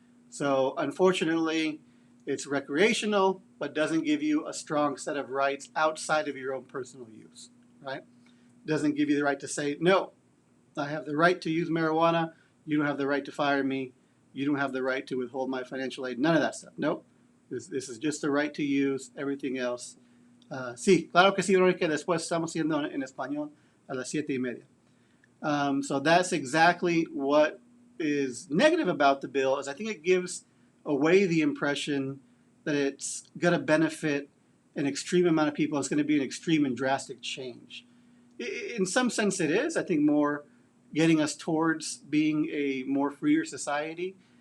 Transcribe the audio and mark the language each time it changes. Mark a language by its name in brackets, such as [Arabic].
[English] So unfortunately, it's recreational, but doesn't give you a strong set of rights outside of your own personal use, right? Doesn't give you the right to say, no, I have the right to use marijuana. You don't have the right to fire me. You don't have the right to withhold my financial aid. None of that stuff. Nope. This is just the right to use. Everything else. [Spanish] Sí, claro que sí, Verónica. Después estamos haciendo en español a las 7:30. [English] So that's exactly what is negative about the bill, is I think it gives away the impression that it's going to benefit an extreme amount of people. It's going to be an extreme and drastic change. In some sense it is, I think, more getting us towards being a more freer society.